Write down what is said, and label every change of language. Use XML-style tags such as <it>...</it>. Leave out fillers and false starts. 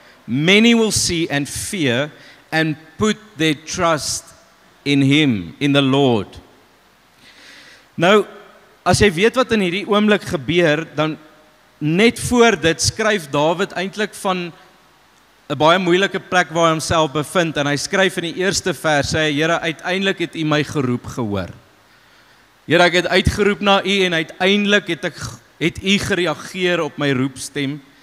<en>Many will see and fear and put their trust in Him, in the Lord.</en> <af>Nou, as jy weet wat in hierdie oomblik gebeur, dan net voor dit skryf Dawid eintlik van 'n baie moeilike plek waar hy homself bevind, en hy skryf in die eerste vers, sê hy, Here, uiteindelik het U my geroep gehoor. Here, ek het uitgeroep na U, en uiteindelik het U gereageer op my roepstem.</af>